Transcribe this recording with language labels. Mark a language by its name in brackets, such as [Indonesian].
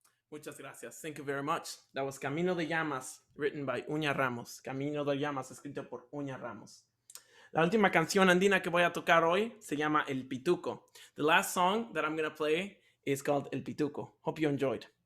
[Spanish] Muchas gracias. [English] Thank you very much. That was Camino de Llamas, written by Uña Ramos. [Spanish] Camino de Llamas, escrito por Uña Ramos. La última canción andina que voy a tocar hoy se llama El Pituco. [English] The last song that I'm going to play is called El Pituco. Hope you enjoyed.